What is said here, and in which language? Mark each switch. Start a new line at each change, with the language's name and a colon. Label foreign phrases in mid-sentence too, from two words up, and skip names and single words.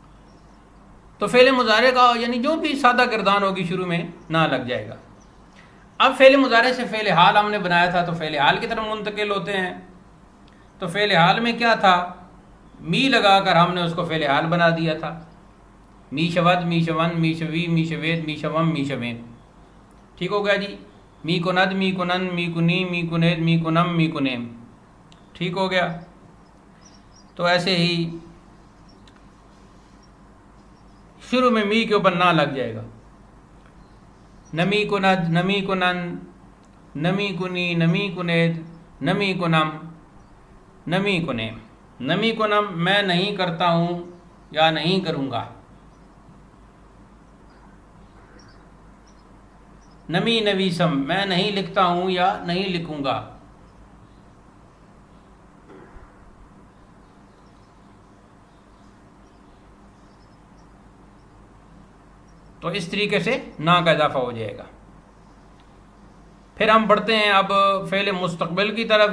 Urdu: تو فعل مضارع کا یعنی جو بھی سادہ گردان ہوگی شروع میں نہ لگ جائے گا۔ اب فعل مضارع سے فعل حال ہم نے بنایا تھا تو فعل حال کی طرف منتقل ہوتے ہیں. تو فعل حال میں کیا تھا؟ می لگا کر ہم نے اس کو فعل حال بنا دیا تھا.
Persian: می شود، می شون، می شوی، می شوید، می شوم، می شوین.
Urdu: ٹھیک ہو گیا جی.
Persian: می کند، می کنن، می کنی، می کنید، می کنم، می کنیم.
Urdu: ٹھیک ہو گیا. تو ایسے ہی شروع میں می کے اوپر نہ لگ جائے گا.
Persian: نمی کند، نمی کنن، نمی کنی، نمی کنید، نمی کنم، نمی کنیم. نمی کنم
Urdu: میں نہیں کرتا ہوں یا نہیں کروں گا.
Persian: نمی نویسم
Urdu: میں نہیں لکھتا ہوں یا نہیں لکھوں گا. تو اس طریقے سے نا کا اضافہ ہو جائے گا. پھر ہم پڑھتے ہیں اب فعل مستقبل کی طرف.